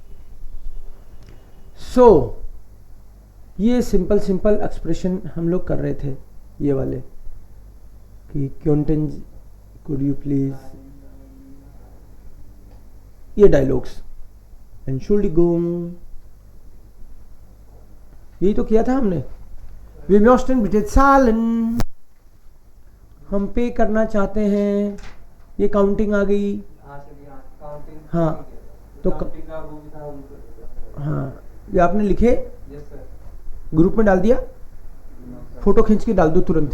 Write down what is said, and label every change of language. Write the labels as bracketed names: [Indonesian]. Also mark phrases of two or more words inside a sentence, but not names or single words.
[Hindi] सो ये सिंपल सिंपल एक्सप्रेशन हम लोग कर रहे थे, ये वाले कि क्योंटन [English] could you please, [Hindi] ये डायलॉग्स। एंशुल्डिगुंग, यही तो किया था हमने। [German] wir möchten bitte zahlen, [Hindi] हम पे करना चाहते हैं। ये काउंटिंग आ गई। हाँ, तो काउंटिंग का वो भी था उनको। हाँ, ये आपने लिखे, [English] yes sir. [Hindi] ग्रुप में डाल दिया, फोटो खींच के डाल दो तुरंत।